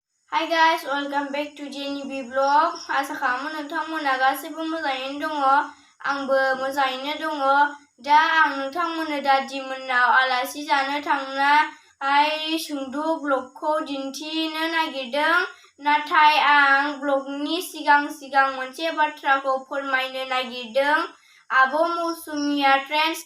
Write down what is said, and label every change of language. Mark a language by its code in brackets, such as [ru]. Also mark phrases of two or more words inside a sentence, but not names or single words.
[en] Hi guys, welcome back to Jeny B Vlog. [brx] Asa kamu nोंथांमोना गासैबो मोजाङैनो दङ आंबो मोजाङैनो दङ दा आं नोंथांमोननो दादि मोननाव आलासि जानो थांनाय सुंद' ब्लगखौ दिन्थिनो नागिरदों नाथाय आं ब्लगनि सिगां मोनसे बाथ्राखौ फोरमायनो नागिरदों आब' मौसुमिया ट्रेन्स